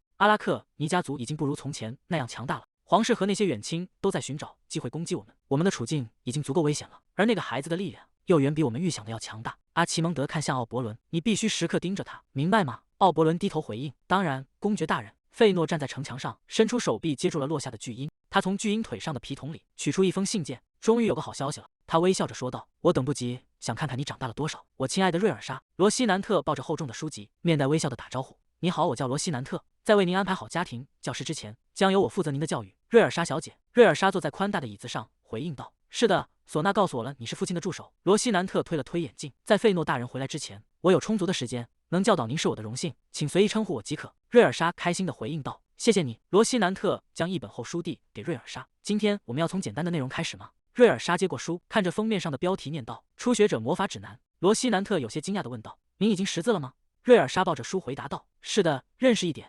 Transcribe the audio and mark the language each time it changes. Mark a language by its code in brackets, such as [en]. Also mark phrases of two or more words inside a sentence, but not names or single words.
[zh] 阿拉克尼家族已經不如從前那樣強大了，皇室和那些遠親都在尋找機會攻擊我們，我們的處境已經足夠危險了。而那個孩子的力量又遠比我們預想的要強大。阿奇蒙德看向奧伯倫：“你必須時刻盯着他，明白嗎？” 奧伯倫低頭回應：“當然，公爵大人。”費諾站在城牆上，伸出手臂接住了落下的巨鷹。他從巨鷹腿上的皮筒裡取出一封信件。終於有個好消息了，他微笑着說道：“我等不及想看看你長大了多少，我親愛的瑞爾莎。” 羅西南特抱着厚重的書籍，面帶微笑的打招呼：“你好，我叫羅西南特。在為您安排好家庭教師之前，將由我負責您的教育，瑞爾莎小姐。” 瑞爾莎坐在寬大的椅子上，回應道：“是的，唢呐告訴我了，你是父親的助手。” 羅西南特推了推眼鏡，在費諾大人回來之前，我有充足的時間能教導您是我的榮幸，請隨意稱呼我即可。瑞爾莎開心地回應道：“謝謝你。”羅西南特將一本厚書遞給瑞爾莎：“今天我們要從簡單的內容開始嗎？” 瑞爾莎接過書，看着封面上的標題念道：“初學者魔法指南。” 羅西南特有些驚訝地問道：“您已經識字了嗎？”瑞爾莎抱着書回答道：“是的，認識一點。”